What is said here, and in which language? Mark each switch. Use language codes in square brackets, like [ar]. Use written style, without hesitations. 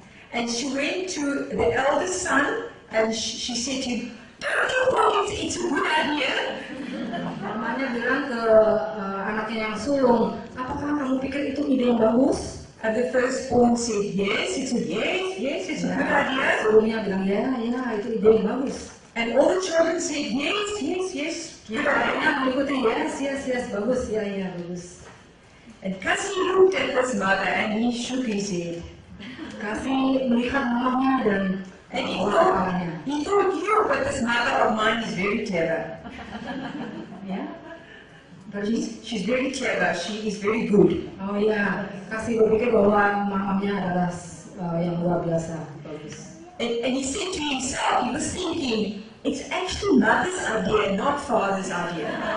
[en] And she went to the eldest son, and she said to him, "Don't you think it's a good idea?" [id] Mamanya bilang ke anaknya yang sulung, apakah kamu pikir itu ide yang bagus? [en] And the firstborn said, "Yes." He said, "Yes, it's a good idea." [id] Sulungnya bilang, ya, itu ide yang bagus. [en] And all the children said, yes. [id] Anak mengikuti, yes, bagus, ya, bagus. [en] And Cassie looked at his mother and he shook his head. [id] Cassie melihat mamanya dan [en] He [id] kepalanya. [en] thought, but this mother of mine is very clever. [id] Ya, [en] She's very clever. She is very good. [id] oh iya, Cassie berpikir bahwa mamanya adalah yang luar biasa, bagus. [en] And he said to himself, he was thinking, it's actually mother's idea, not father's idea.